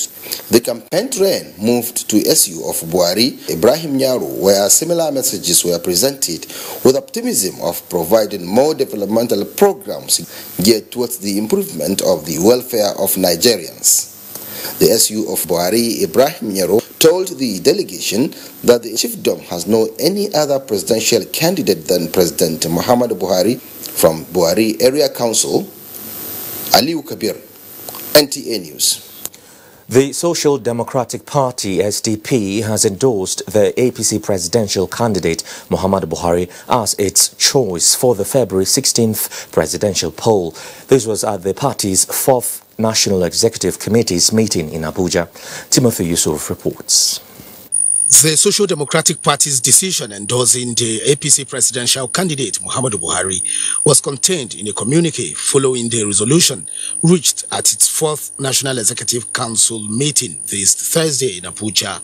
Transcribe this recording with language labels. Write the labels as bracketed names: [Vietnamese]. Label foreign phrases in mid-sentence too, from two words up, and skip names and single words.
[English] The campaign train moved to SU of Buhari, Ibrahim Nyaru, where similar messages were presented with optimism of providing more developmental programs geared towards the improvement of the welfare of Nigerians. The SU of Buhari, Ibrahim Nyaru, told the delegation that the chiefdom has no any other presidential candidate than President Muhammad Buhari. From Buhari Area Council, Aliyu Kabir, NTA News. The Social Democratic Party, SDP, has endorsed the APC presidential candidate Muhammadu Buhari as its choice for the February 16th presidential poll. This was at the party's 4th National Executive Committee's meeting in Abuja. Timothy Yusuf reports. The Social Democratic Party's decision endorsing the APC presidential candidate Muhammadu Buhari was contained in a communique following the resolution reached at its 4th National Executive Council meeting this Thursday in Abuja.